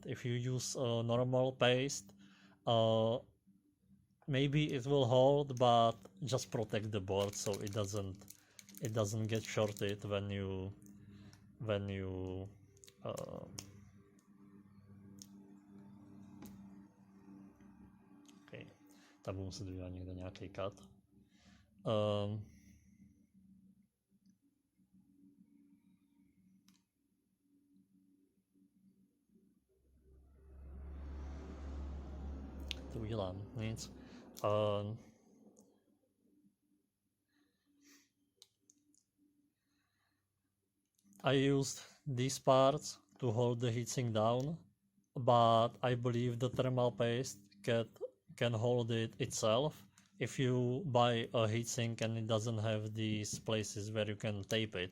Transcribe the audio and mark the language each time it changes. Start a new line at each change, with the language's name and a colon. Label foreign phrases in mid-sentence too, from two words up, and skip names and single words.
English: If you use a normal paste, maybe it will hold, but just protect the board so it doesn't get shorted when you
Czech: tam budu muset udělat někde nějaký
English: cut.
Czech: To udělám, nic.
English: I used these parts to hold the heatsink down, but I believe the thermal paste can hold it itself if you buy a heatsink and it doesn't have these places where you can tape it.